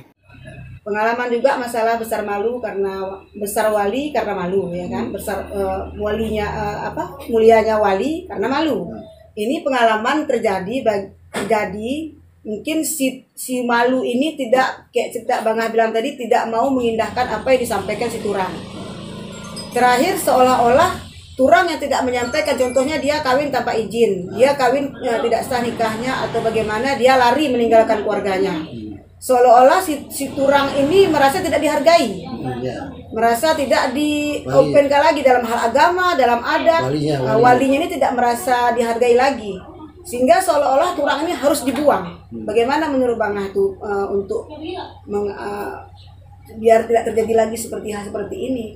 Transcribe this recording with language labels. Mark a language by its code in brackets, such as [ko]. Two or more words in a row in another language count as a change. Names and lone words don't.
[id] Pengalaman juga masalah besar malu karena besar wali karena malu ya kan, besar walinya mulianya wali karena malu. Ini pengalaman terjadi mungkin si malu ini tidak kayak cerita Bang Ah bilang tadi, tidak mau mengindahkan apa yang disampaikan si Turang. Terakhir seolah-olah Turang yang tidak menyampaikan, contohnya dia kawin tanpa izin, dia kawin tidak sah nikahnya atau bagaimana, dia lari meninggalkan keluarganya. Seolah-olah si Turang ini merasa tidak dihargai, merasa tidak di-openkan lagi dalam hal agama, dalam adat. Walinya ini tidak merasa dihargai lagi, sehingga seolah-olah Turang ini harus dibuang. Bagaimana menurut Bang Ah itu untuk biar tidak terjadi lagi seperti ini?